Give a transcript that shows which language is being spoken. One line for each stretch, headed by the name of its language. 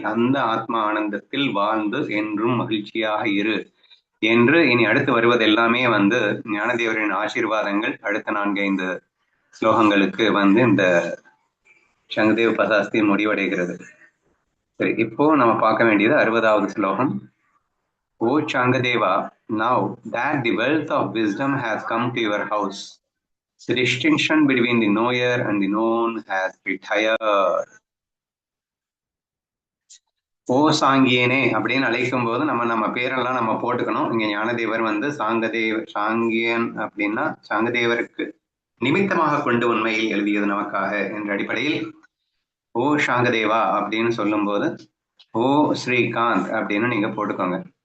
Tamil: அந்த ஆத்மா ஆனந்தத்தில் வாழ்ந்து என்றும் மகிழ்ச்சியாக இரு என்று. இனி அடுத்து வருவது எல்லாமே ஞானதேவரின் ஆசீர்வாதங்கள். அடுத்த 4-5 ஸ்லோகங்களுக்கு இந்த சங்கதேவ் பசாஸ்தி முடிவடைகிறது. சரி, இப்போ நம்ம பார்க்க வேண்டியது 60வது ஸ்லோகம்.
English: ஓ சாங்கதேவா, now that the wealth of wisdom has come to your house, the distinction between the knower and the known has retired.
Tamil: ஓ சாங்கியனே அப்படின்னு அழைக்கும் போது நம்ம பேரெல்லாம் நம்ம போட்டுக்கணும். இங்க ஞானதேவர் சாங்கியன் அப்படின்னா சாங்கதேவருக்கு நிமித்தமாக கொண்டு உண்மையில் எழுதியது நமக்காக என்ற அடிப்படையில் ஓ சாங்கதேவா அப்படின்னு சொல்லும் போது ஓ ஸ்ரீகாந்த் அப்படின்னு நீங்க போட்டுக்கோங்க.